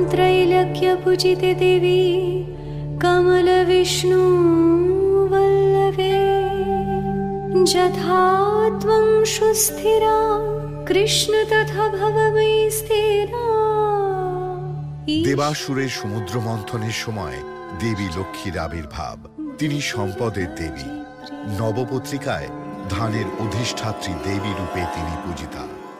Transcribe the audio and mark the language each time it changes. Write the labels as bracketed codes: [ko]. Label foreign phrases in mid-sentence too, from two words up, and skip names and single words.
[sa] त्रैलोक्यपूजिते देवी कमलविष्णु वल्लभे यथा त्वं सुस्थिरा कृष्ण तथा भव मयि स्थिरा। [bn] দেবাসুরের সমুদ্র মন্থনের সময় দেবী লক্ষ্মীর আবির্ভাব। তিনি সম্পদের দেবী। নবপত্রিকায় ধানের অধিষ্ঠাত্রী দেবী রূপে তিনি পূজিতা।